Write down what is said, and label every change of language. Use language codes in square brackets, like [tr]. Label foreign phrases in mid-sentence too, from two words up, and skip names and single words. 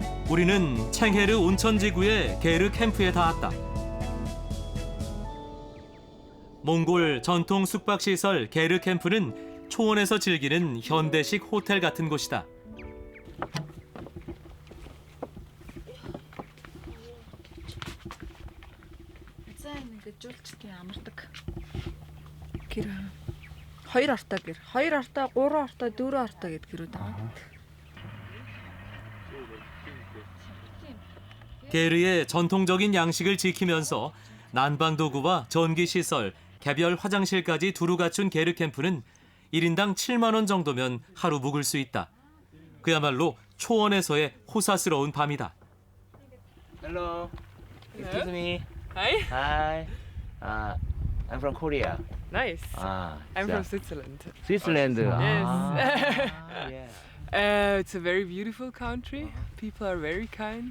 [ko] 우리는 챙헤르 온천지구의 게르 캠프에 닿았다. 몽골 전통 숙박시설 게르 캠프는 초원에서 즐기는 현대식 호텔 같은 곳이다. [mn] хоёр артаа гэр. хоёр артаа, гурван артаа, дөрвөн артаа гэд гэрүүд байгаа. [ko] 게르의 전통적인 양식을 지키면서 난방 도구와 전기 시설, 개별 화장실까지 두루 갖춘 게르 캠프는 1인당 7만 원 정도면 하루 묵을 수 있다. 그야말로 초원에서의 호사스러운 밤이다. [en] Hello. Excuse me. Hi. Hi. I'm from Korea. Nice. I'm yeah. from Switzerland. Switzerland. Yes. Yeah. It's a very beautiful country. People are very kind.